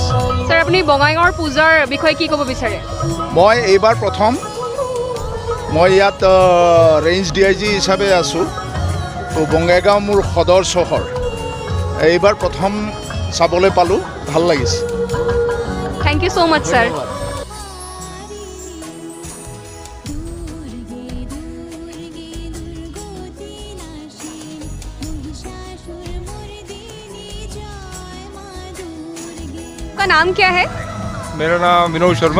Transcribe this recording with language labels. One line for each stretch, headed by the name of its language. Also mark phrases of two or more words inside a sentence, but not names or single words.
Assamese: ছাৰ, আপুনি বঙাইগাঁৱৰ পূজাৰ বিষয়ে কি ক'ব বিচাৰে? মই এইবাৰ প্ৰথম, মই ইয়াত ৰেঞ্জ DIG হিচাপে আছোঁ। তো বঙাইগাঁও মোৰ সদৰ চহৰ। এইবাৰ প্ৰথম চাবলৈ পালোঁ, ভাল লাগিছে।
English: thank you so much sir.
Hindi: आपका नाम क्या है? मेरा नाम विनोद शर्मा।